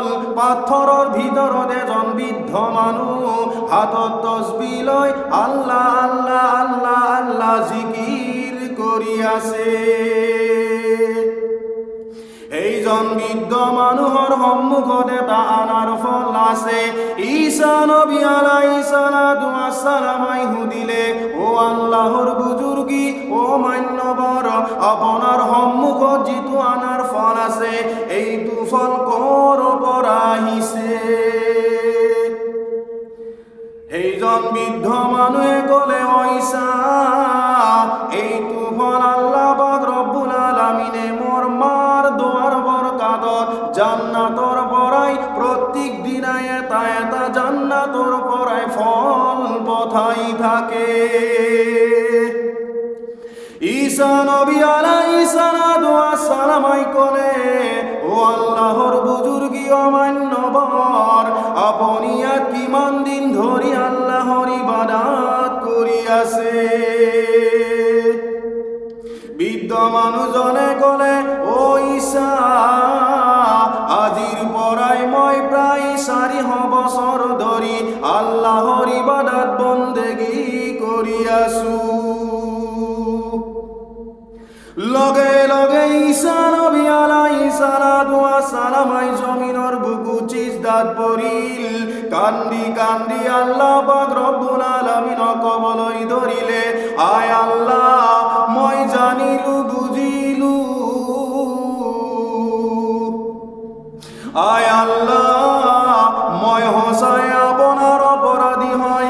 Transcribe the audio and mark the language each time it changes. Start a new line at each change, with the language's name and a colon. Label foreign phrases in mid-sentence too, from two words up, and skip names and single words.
Assamese: পাথৰৰ ভিতৰত এজন বৃদ্ধ মানুহ হাতত তসবিহ লৈ আল্লাহ আল্লাহ আল্লাহ আল্লাহ জিকিৰ কৰি আছে। এইজন বৃদ্ধ মানুহৰ সন্মুখত এটা আনাৰ ফল আছে। ঈসা নবী
Arabic: عليه الصلاة والسلام
Assamese: সুধিলে, ও আল্লাহৰ বুজুৰ্গী, ও মান্যবৰ, আপোনাৰ সন্মুখত যিটো আনাৰ ফল আছে, এইটো ফল ক'ৰ পৰা আহিছে? সেইজন বৃদ্ধ মানুহে ক'লে, ও ঈসা, এইটো ফল আল্লাহ পাক ৰব্বুল আলামিনে মোৰ মাৰ দোৱাৰ বৰকাতত জান্নাতৰ পৰাই প্ৰত্যেক দিনাই এটা এটা জান্নাতৰ পৰাই ফল পঠাই থাকে। ঈসা নবী
Arabic: عليه الصلاة والسلام
Assamese: ক'লে, ও আল্লাহৰ বুজুৰ্গী, অমান্যবৰ, আপুনি ইয়াত কিমান দিন ধৰি আল্লাহৰ ইবাদত কৰি আছে? বৃদ্ধ মানুহজনে ক'লে, ও ঈসা, আজিৰ পৰাই মই প্ৰায় 400 বছৰ ধৰি আল্লাহৰ ইবাদত বন্দেগী কৰি আছো। লগে লগে ঈসা নবী
Arabic: عليه الصلاة والسلام
Assamese: জমিনৰ বুকুত সিজদাত পৰিল। কান্দি কান্দি আল্লাহ পাক ৰব্বুল আলামিনক ক'বলৈ ধৰিলে, আয় আল্লাহ, মই জানিলো, বুজিলো, আয় আল্লাহ, মই সঁচাই আপোনাৰ অপৰাধী হয়।